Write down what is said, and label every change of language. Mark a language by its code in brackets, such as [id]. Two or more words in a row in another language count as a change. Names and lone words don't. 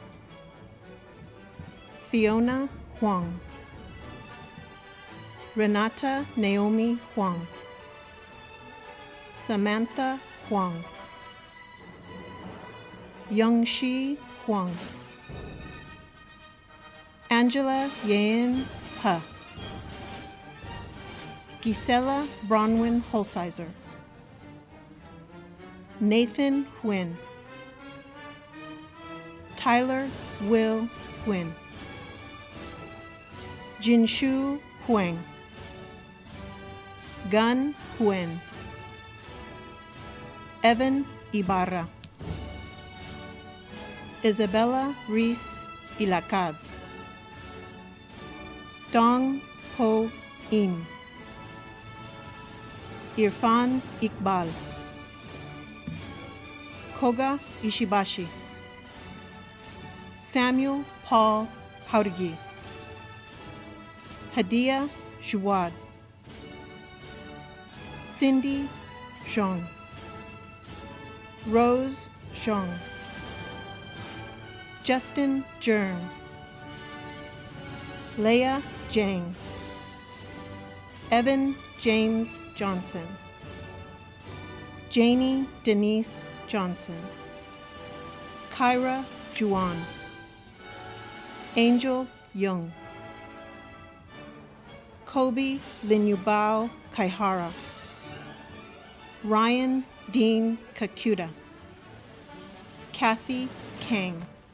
[en] Fiona Huang, Renata Naomi Huang, Samantha Huang, Youngshi Huang, Angela Yen He, Gisela Bronwyn Holsizer, Nathan Huynh, Tyler Will Huynh, Jinshu Huang, Gun Huynh, Evan Ibarra, Isabella Reese Ilacad, Dong Ho In, Irfan Iqbal, Koga Ishibashi, Samuel Paul Haurigi, Hadia Jouad, Cindy Zhang, Rose Zhang, Justin Jern, Leah Jang, Evan James Johnson, Janie Denise Johnson, Kyra Juan, Angel Young, Kobe Linyubao Kaihara, Ryan Dean Kakuta, Kathy Kang,